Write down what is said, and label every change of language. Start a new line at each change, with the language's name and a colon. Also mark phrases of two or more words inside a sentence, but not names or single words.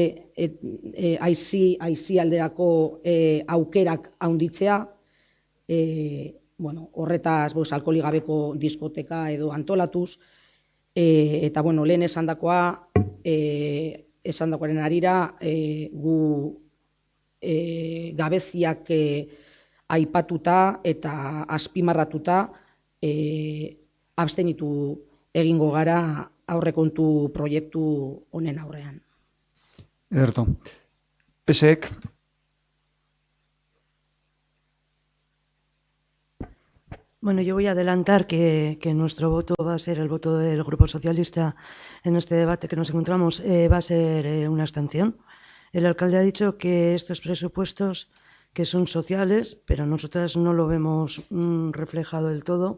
Basque: aizi alderako aukerak haunditzea, horretaz alkoholik gabeko diskoteka edo antolatuz, eta lehen esandakoaren arira gu gabeziak aipatuta eta azpimarratuta abstenitu egingo gara aurrekontu proiektu honen aurrean. Ederto. PSek.
Spanish: Bueno, yo voy a adelantar que nuestro voto va a ser el voto del Grupo Socialista en este debate que nos encontramos, va a ser una abstención. El alcalde ha dicho que estos presupuestos que son sociales, pero nosotras no lo vemos reflejado del todo.